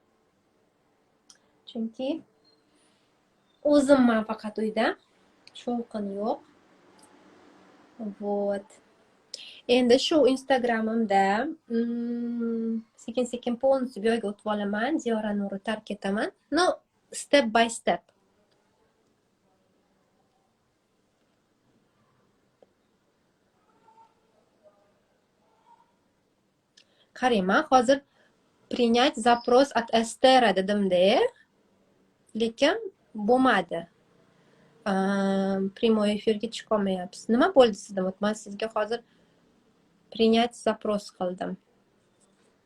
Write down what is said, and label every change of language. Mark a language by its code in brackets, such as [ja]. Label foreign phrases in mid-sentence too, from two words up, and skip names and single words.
[uz] Chunki o'zimman faqat uyda. Shovqin yo'q. Вот. Endi shu Instagramimda sekin-sekin полностью bu yerga o'tib olaman. Ziyora Nurni tark etaman. [en] Step by step. [uz] Qarayman, hozir [ru] принять запрос [uz] от Estera dedim-da, lekin bo'lmadi. Prямой efirga chiqa olmayapsiz. Nima bo'ldi sizda? Men sizga hozir [ru] принять запрос [uz] qildim.